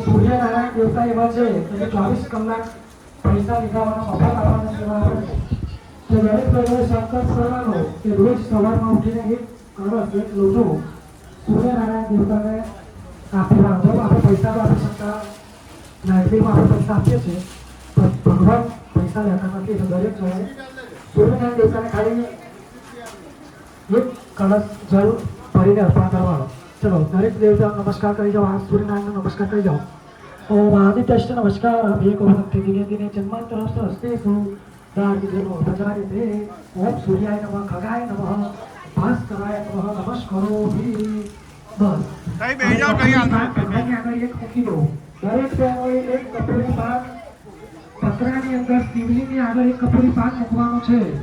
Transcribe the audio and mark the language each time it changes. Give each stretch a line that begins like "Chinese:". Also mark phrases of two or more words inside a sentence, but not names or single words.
Gujarati: સૂર્યનારાયણ દેવતા એવા છે કે 24 કલાક પૈસા નીકળવાનો મફત આપવાના સેવા આપે છે તો દરેક લોકોએ સંકલ્પ કરવાનો કે રોજ સવારમાં ઉઠીને એક કળશ એક લોટો સૂર્યનારાયણ દેવતાને આપવાનો બરાબર આપણે પૈસા તો આપી શકતા લાઇબ્રેરીમાં આપણે પૈસા આપીએ છીએ પણ ભગવાન પૈસા લેતા નથી એટલે દરેક જણે સૂર્યનારાયણ દેવતાને ખાલી એક કળશ જળ ભરીને અર્પણ કરવાનો ચલો દરેક દેવતા નમસ્કાર કરી જાઓ આ સૂર્યનારાયણનો નમસ્કાર કરી જાઓ
Sanskrit: ओम आदित्यश्च नमस्कार एक भक्ति दिने दिने जन्मांतरस्थ हस्तेषु दार्ढ्यनो प्रचारिते ओम सूर्याय नमः खगाय नमः भास्कराय नमः
Gujarati: નમસ્કારો ભી બસ કઈ બેહી જાઓ કઈ આગળ એક મૂકી દો દરેક બેનોએ એક કપૂરી પાન પતરાની અંદર શિવલિંગની આગળ એક કપૂરી પાન મૂકવાનું છે